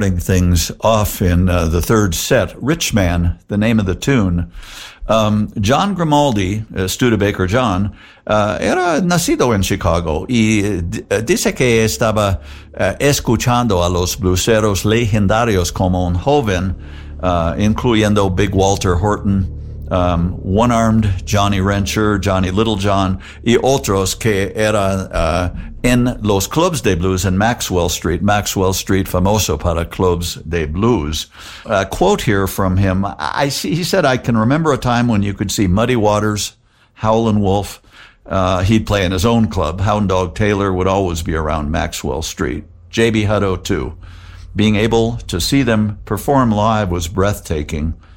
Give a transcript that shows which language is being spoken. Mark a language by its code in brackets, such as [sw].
[en] Things off in the third set, Rich Man, the name of the tune. [es] John Grimaldi, Studebaker John, era nacido en Chicago y dice que estaba escuchando a los blueseros legendarios como un joven, incluyendo Big Walter Horton, One-Armed Johnny Wrencher, Johnny Little John y otros que era en los clubs de blues en Maxwell Street, famoso para clubs de blues. [en] A quote here from him, he said, I can remember a time when you could see Muddy Waters, Howlin' Wolf. He'd play in his own club. Hound Dog Taylor would always be around Maxwell Street. J.B. Hutto, too. Being able to see them perform live was breathtaking.